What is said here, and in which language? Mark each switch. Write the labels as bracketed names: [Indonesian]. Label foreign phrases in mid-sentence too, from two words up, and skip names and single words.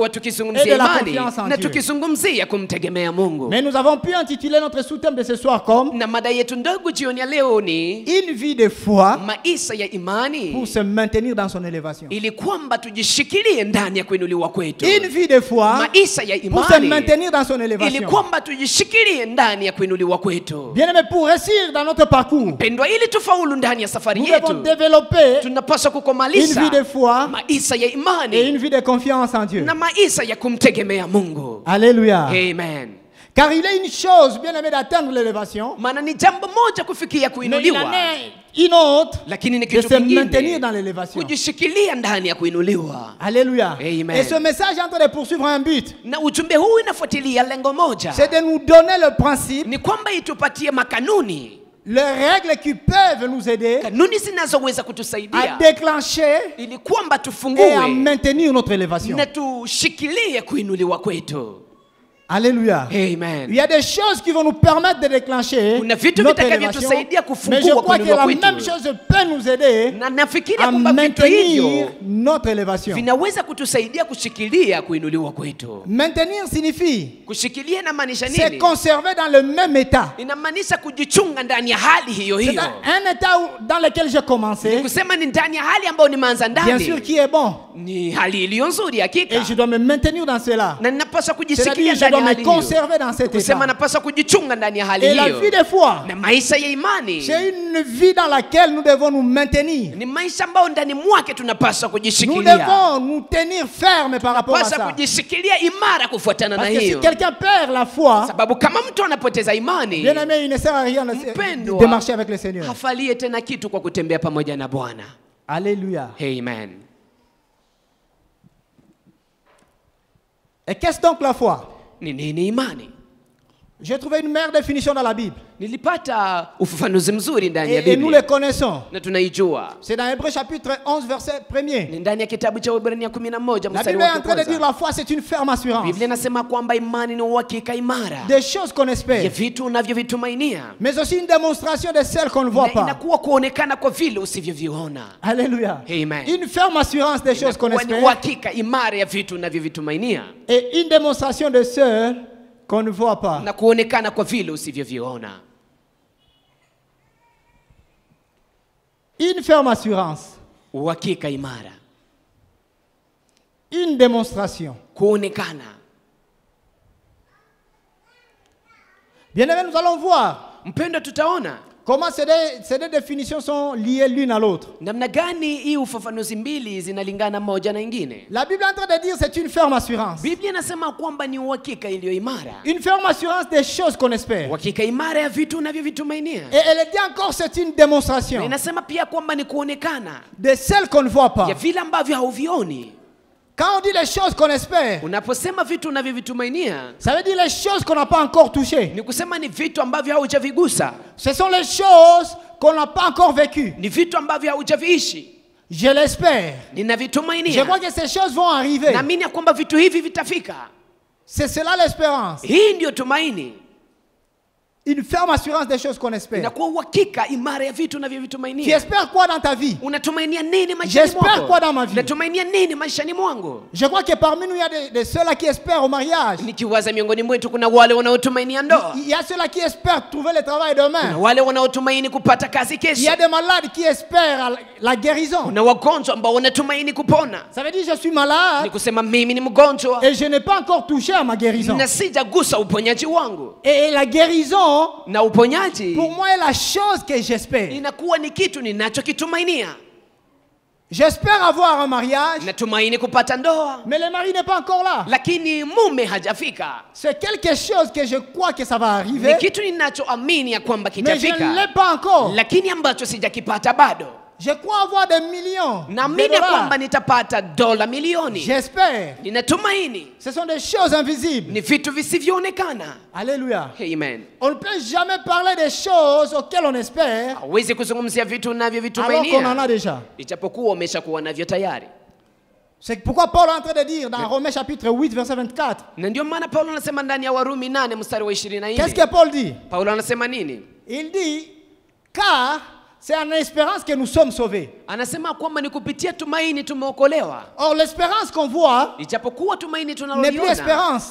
[French] et [Swahili] tukizungumzia [French] de la [Swahili] imani [French] confiance en [Swahili] na [French] Dieu. [Swahili] tukizungumzia kumtegemea Mungu. [French] mais nous avons pu intituler notre sous-thème de ce soir comme [Swahili] Na mada yetu ndogo jioni ya leo ni [French] une vie de foi [Swahili] maisha ya imani, [French] pour se maintenir dans son élévation. [Swahili] ili kwamba tujishikilie ndani ya kuinuliwa kwetu. [French] Une vie de foi [Swahili] Maisha ya [French] pour se [Swahili] imani, [French] maintenir dans son [Swahili] ili [French] élévation. [Swahili] kwamba tujishikilie ndani ya kuinuliwa kwetu. [French] Bien aimé, pour réussir dans notre parcours, [Swahili] Pendwa, ili tufaulu ndani ya safari [French] nous devons [Swahili] yetu, [French] développer [Swahili] tunapaswa [French] une [Swahili] kukomalisha [French] vie de foi [Swahili] maisha ya [French] et [Swahili] imani [French] une vie de confiance en Dieu. [Swahili] na maisha ya kumtegemea Mungu. [French] Alléluia. [Swahili] Amen. [French] Car il est une chose, bien aimé, d'atteindre l'élévation, [Swahili] Maana ni jambo moja kufikia [French] mais il [Swahili] kuinuliwa, [French] en est une autre [Swahili] lakini ni [French] de [Swahili] kitu [French] se maintenir [Swahili] kingine [French] dans l'élévation. [Swahili] kujishikilia ndani ya kuinuliwa. [French] Alléluia. [Swahili] Amen. [French] Et ce message est en train de poursuivre un but. [Swahili] Na ujumbe huu inafuatilia lengo moja, [French] C'est de nous donner le principe, [Swahili] ni kwamba itupatie makanuni, [French] les règles qui peuvent nous aider [Swahili] kanuni zinazoweza [French] à [Swahili] kutusaidia [French] déclencher [Swahili] ili kwamba [French] et à [Swahili] tufungue [French] maintenir notre élévation. [Swahili] na tushikilie kuinuliwa kwetu. [French] Alléluia. Il [Swahili] Amen. [French] y a des choses qui vont nous permettre de déclencher [Swahili] Kuna vitu [French] notre élévation, [Swahili] vitakavyotusaidia [French] mais je [Swahili] kufungua [French] crois que [Swahili] kuinuliwa [French] la [Swahili] kwetu. [French] même chose peut nous aider [Swahili] Na nafikiria [French] à [Swahili] kwamba vitu hivyo [French] maintenir notre élévation. [Swahili] vinaweza kutusaidia kushikilia kuinuliwa kwetu. [French] Maintenir signifie [Swahili] Kushikilia inamaanisha [French] se [Swahili] nini? [French] conserver dans le même état. [Swahili] Inamaanisha kujichunga ndani ya hali hiyo [French] C'est [Swahili] hiyo. [French] un état dans lequel j'ai commencé, [Swahili] Kusema ni ndani ya hali ambayo nimeanza [French] bien sûr, [Swahili] ndani, [French] qui est bon. [Swahili] ni hali iliyo nzuri hakika, [French] Et je dois me maintenir dans cela. [Swahili] na ninapaswa [French] C'est-à-dire [Swahili] kujishikilia [French] je [Swahili] ndani [French] dois [Swahili] ya [French] me [Swahili] hali hiyo. [French] conserver dans cet [Swahili] Kusema [French] état. [Swahili] napaswa kujichunga ndani ya hali [French] Et la [Swahili] hiyo. [French] vie de foi, [Swahili] Na maisha ya imani [French] c'est une vie dans laquelle nous devons nous maintenir. [Swahili] ni maisha ambayo ndani mwake tunapaswa [French] Nous [Swahili] kujishikilia, [French] devons nous tenir fermes par rapport à [Swahili] paswa [French] ça. [Swahili] kujishikilia imara kufuatana na [French] Parce que si [Swahili] hiyo, [French] quelqu'un perd la foi, [Swahili] sababu kama mtu anapoteza imani, [French] bien aimé, il ne sert à rien [Swahili] Mpendwa, [French] de marcher avec le Seigneur. [Swahili] hafalie tena kitu kwa kutembea pamoja na Bwana. [French] Alléluia. [Swahili] Amen. [French] Et qu'est-ce donc la foi? [Swahili] Ni nini imani? [French] J'ai trouvé une meilleure définition dans la Bible. [Swahili] Nilipata ufafanuzi mzuri ndani ya [French] Et nous [Swahili] Biblia [French] le connaissons. [Swahili] na tunaijua. [French] C'est dans Hébreux chapitre 11, verset 1er. [Swahili] Ni ndani ya kitabu cha Waebrania 11 [French] La [Swahili] mstari [French] Bible est [Swahili] wa [French] en train de dire [Swahili] kwanza. [French] la foi, c'est une ferme assurance. [Swahili] Biblia inasema kwamba imani ni uhakika imara [French] Des choses qu'on [Swahili] ya [French] espère, [Swahili] vitu unavyovitumainia, [French] mais aussi une démonstration de celles qu'on ne voit [Swahili] na [French] pas. [Swahili] inakuwa kuonekana kwa vile usivyoviona. [French] Alléluia. [Swahili] Amen. [French] Une ferme assurance des choses qu'on [Swahili] Inakuwa ni [French] espère [Swahili] uhakika imara ya vitu unavyovitumainia [French] et une démonstration de celles qu'on ne voit pas. [Swahili] na kuonekana kwa vile usivyoviona. [French] Une ferme assurance, [Swahili] Uhakika imara, [French] une démonstration. [Swahili] kuonekana. [French] Bien aimé, nous allons voir [Swahili] Mpendo, tutaona [French] comment ces deux définitions sont liées l'une à l'autre. [Swahili] namna gani hii ufafanuzi mbili zinalingana moja na ingine. [French] La Bible est en train de dire c'est une ferme assurance. [Swahili] Biblia inasema kwamba ni uhakika iliyo imara, [French] Une ferme assurance des choses qu'on espère. [Swahili] uhakika imara ya vitu unavyovitumainia. [French] Et elle dit encore c'est une [Swahili] Na [French] démonstration [Swahili] inasema pia kwamba ni kuonekana [French] de celles qu'on ne voit pas. [Swahili] ya vile ambavyo hauvioni. [French] Quand on dit les choses qu'on espère, [Swahili] Unaposema vitu unavyovitumainia, [French] ça veut dire les choses qu'on n'a pas encore touchées. [Swahili] ni kusema ni vitu ambavyo haujavigusa, [French] Ce sont les choses qu'on n'a pas encore vécues. [Swahili] ni vitu ambavyo haujaviishi. [French] Je l'espère. Je [Swahili] Ninavitumainia, [French] crois que ces choses vont arriver. [Swahili] naamini ya kwamba vitu hivi vitafika. [French] C'est cela l'espérance. [Swahili] Hii ndio tumaini. [French] une ferme assurance des choses qu'on espère. [Swahili] Inakuwa uhakika imara ya vitu [French] Tu [Swahili] unavyovitumainia. [French] espères quoi dans ta vie? [Swahili] Unatumainia nini maishani [French] J'espère [Swahili] mwako? [French] quoi dans ma vie? [Swahili] Unatumainia nini maishani mwangu? [French] Je crois que parmi nous, il y a de ceux-là qui espèrent au mariage. [Swahili] Nikiwaza miongoni mwetu kuna wale wanaotumainia ndoa. [French] Il y a ceux-là qui espèrent trouver le travail demain. [Swahili] Kuna wale wanaotumaini kupata kazi [French] Il y [Swahili] kesho. [French] a des malades qui espèrent la guérison. [Swahili] Kuna wagonjwa ambao wanatumaini kupona. [French] Ça veut dire je suis malade [Swahili] Ni kusema mimi ni mgonjwa [French] et je n'ai pas encore touché à ma guérison. [Swahili] na sijagusa uponyaji wangu. [French] Et la guérison, [Swahili] Na uponyaji [French] pour moi, est la chose que j'espère. [Swahili] inakuwa ni kitu ninachokitumainia. [French] J'espère avoir un mariage, [Swahili] Natumaini kupata ndoa, [French] mais le mari n'est pas encore là. [Swahili] lakini mume hajafika. [French] C'est quelque chose que je crois que ça va arriver, [Swahili] Ni kitu ninachoamini ya kwamba [French] mais je ne [Swahili] kitafika, [French] l'ai pas encore. [Swahili] lakini ambacho sijakipata bado. [French] Je crois avoir des millions de [Swahili] Naamini ya kwamba [French] dollars. [Swahili] nitapata dola milioni. [French] J'espère. [Swahili] Ninatumaini. [French] Ce sont des choses invisibles. [Swahili] Ni vitu visivyoonekana. [French] Alléluia. [Swahili] Amen. [French] On ne peut jamais parler des choses auxquelles on espère [Swahili] Hauwezi kuzungumzia vitu [French] alors qu'on en [Swahili] unavyovitumainia [French] a déjà. [Swahili] ijapokuwa umeshakuwa navyo tayari. [French] C'est pourquoi Paul est en train de dire dans Romains chapitre 8 verset 24. [Swahili] Na ndio maana Paulo anasema ndani ya Warumi 8 mstari wa [French] Qu'est-ce [Swahili] 24. [French] que Paul dit? [Swahili] Paulo anasema nini? [French] Il dit, car c'est en espérance que nous sommes sauvés. [Swahili] Anasema kwamba ni kupitia tumaini tumeokolewa. [French] Or, l'espérance qu'on voit, [Swahili] Ijapokuwa tumaini [French] N'est plus [Swahili] tunaloliona [French] espérance.